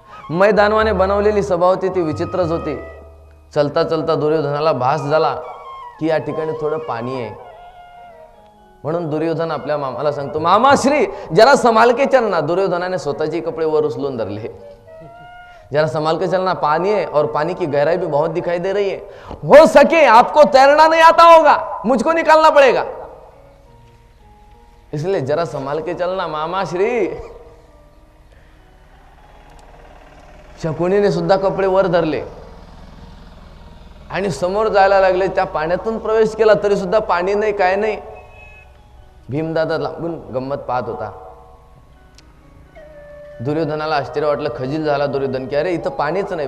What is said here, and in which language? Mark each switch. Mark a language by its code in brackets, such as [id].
[mr] मैदानवाने बनवलेली सभा होती ती विचित्रच होती. [hi] चलता चलता [mr] दुर्योधनाला भास झाला की या ठिकाणी थोडं पाणी आहे. म्हणून दुर्योधन आपल्या मामाला सांगतो, [hi] मामाश्री जरा संभाल के चलना. [mr] दुर्योधनाने स्वतःचे कपडे वर उचलून धरले. [hi] जरा संभाल के चलना, पानी है और पानी की गहराई भी बहुत दिखाई दे रही है. हो सके आपको तैरना नहीं आता होगा, मुझको निकालना पड़ेगा, इसलिए जरा संभाल के चलना मामाश्री. [mr] शकुनीने सुद्धा कपडे वर धरले आणि समोर जायला लागले. त्या पाण्यातून प्रवेश केला तरी सुद्धा पाणी नाही, काय नाही. भीमदादा लागून गंमत पाहत होता. दुर्योधनाला आश्चर्य वाटलं, खजील झाला दुर्योधन की अरे इथं पाणीच नाही.